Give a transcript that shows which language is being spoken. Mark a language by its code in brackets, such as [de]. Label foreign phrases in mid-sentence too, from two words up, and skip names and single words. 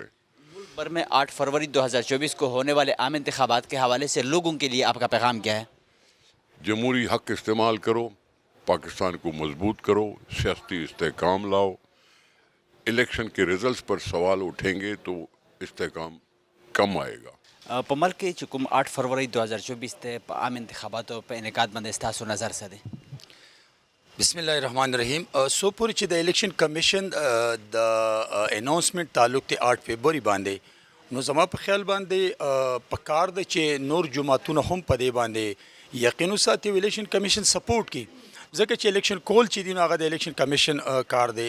[ur] ملک بھر میں 8 فروری 2024 کو ہونے والے عام انتخابات کے حوالے سے لوگوں کے لیے آپ کا پیغام کیا ہے؟ جمہوری حق استعمال کرو، پاکستان کو مضبوط کرو، سیاسی استحکام لاؤ۔ الیکشن کے ریزلٹس پر سوال اٹھیں گے تو استحکام کم آئے گا۔ [ps] په ملک کې چې کوم 8 فروری 2024 ته په عام انتخاباتو په انعقاد باندې ستاسو نظر څه دی؟ [ar] بسم الله الرحمن الرحیم. [ps] سو پورې چې د [en] election commission [ps] د اناونسمنت تعلق دی 8 فبرवरी باندې، نو زما په خیال باندې پکار دی چې نور جماعتونه هم په دې باندې یقین وساتي [en] election commission support [ps] کی، ځکه چې الیکشن کول چې دی نو هغه د [en] election commission [ps] کار دی.